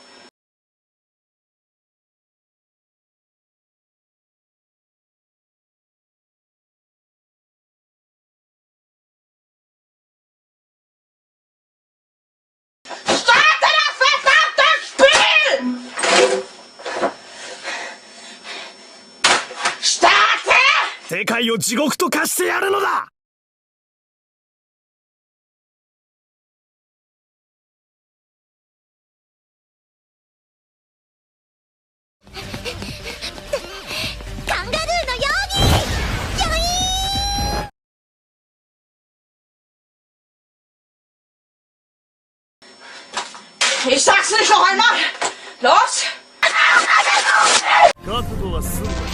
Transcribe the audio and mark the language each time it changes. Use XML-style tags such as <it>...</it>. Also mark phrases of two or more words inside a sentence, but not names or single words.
<de>Starte das verdammte Spiel! Starte!</de> <ja>世界を地獄と化してやるのだ。カンガルーのように。よい。</ja> <de>Ich sag's nicht noch einmal! Los!</de> <ja>覚悟はすんだ。</ja>